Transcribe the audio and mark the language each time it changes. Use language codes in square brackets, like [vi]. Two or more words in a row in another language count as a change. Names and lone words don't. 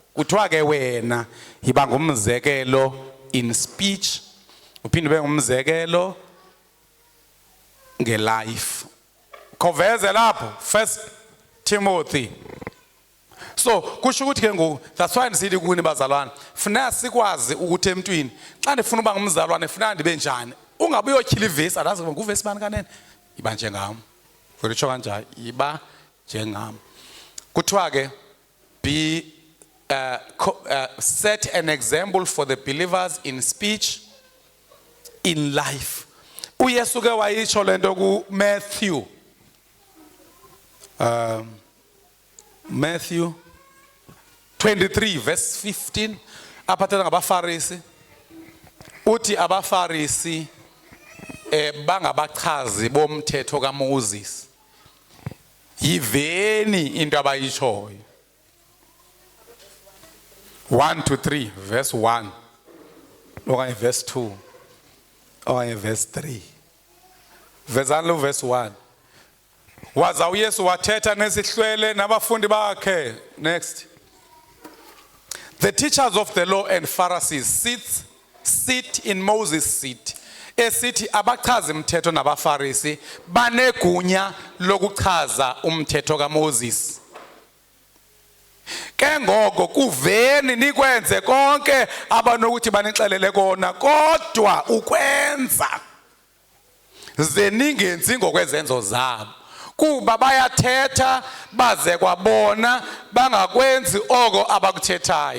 [xh] Kuthiwa ke wena yiba ngumzekelo [en] in speech [xh] uphinde ube ngumzekelo ngelife. Koveze lapho 1 Timothy. So kusho ukuthi ke ngoku [en] that's why [xh] nisithi kuni bazalwane funeka sikwazi ukuthi emntwini xa ndifuna uba ngumzalwane funeka ndibe njani. Ungabe uyotyhila ivesi adazi nguvesi bani kanene yiba njengam. Kuritsho kanjani yiba njengam. Kuthiwa ke [en] be set an example for the believers in speech, in life. [xh] uYesu ke wayitsho lento ku Matthew 23 verse 15 aphathelwa ngabaFarisi. Uthi abaFarisi bangabachazi bomthetho kaMoses. Yiveni into abayitshoyo. 1 to 3 verse 1 okanye verse 2 okanye verse 3. Vezani lo verse 1. Waza uYesu wathetha nesihlwele nabafundi bakhe. [en] Next. The teachers of the law and Pharisees sit in Moses' seat. [xh] Esithi abachazi umthetho nabaFarisi banegunya lokuchaza umthetho kaMoses. Ke ngoko kuveni nikwenze konke abanokuthi banixelele kona kodwa ukwenza ze ningenzi ngokwezenzo zabo kuba bayathetha baze kwabona bangakwenzi oko abakuthethayo.